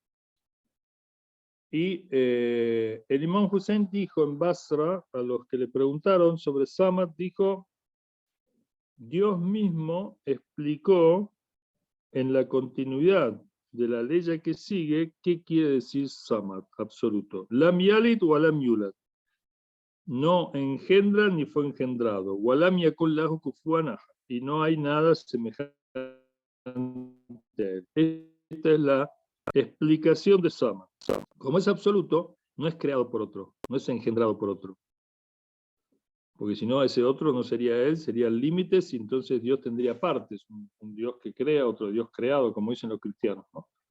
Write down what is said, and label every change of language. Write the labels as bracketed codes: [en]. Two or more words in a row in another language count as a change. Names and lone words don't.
[es] Y el Imam Hussein dijo en Basra, a los que le preguntaron sobre Samad, dijo, Dios mismo explicó en la continuidad de la ley que sigue qué quiere decir Samad, absoluto. [ar] لم يلد ولم يولد. [es] No engendra ni fue engendrado. [ar] ولم يكن له كفوا أحد. [es] Y no hay nada semejante a él. Esta es la explicación de Samad. Como es absoluto, no es creado por otro, no es engendrado por otro. Porque si no, ese otro no sería él, serían límites, y entonces Dios tendría partes, un Dios que crea, otro Dios creado, como dicen los cristianos, ¿no?